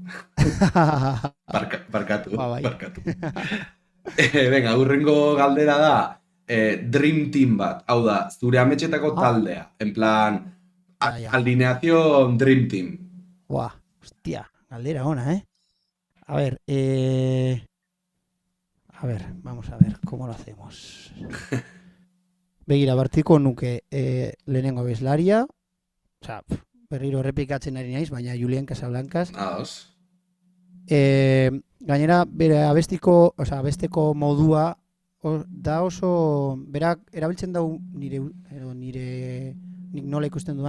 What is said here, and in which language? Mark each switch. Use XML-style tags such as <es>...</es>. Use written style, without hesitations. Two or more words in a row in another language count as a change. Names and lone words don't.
<eu>Barkatu, Ba, bai. barkatu. Venga, urrengo galdera da, Dream Team bat, hau da, zure ametxetako Ah,</eu> <es>taldea, en plan, ja. alineación Dream Team.</es> <eu>Buah, hostia, galdera ona,</eu> <es>A ver, vamos a ver, ¿cómo lo hacemos?</es> <eu>Begira, bartiko nuke lehenengo abeslaria, osea, berriro errepikatzen ari naiz, baina Julian Casablancas. Ados. Gainera, bere abestiko modua da oso, berak erabiltzen dau nik nola ikusten dudan,</eu>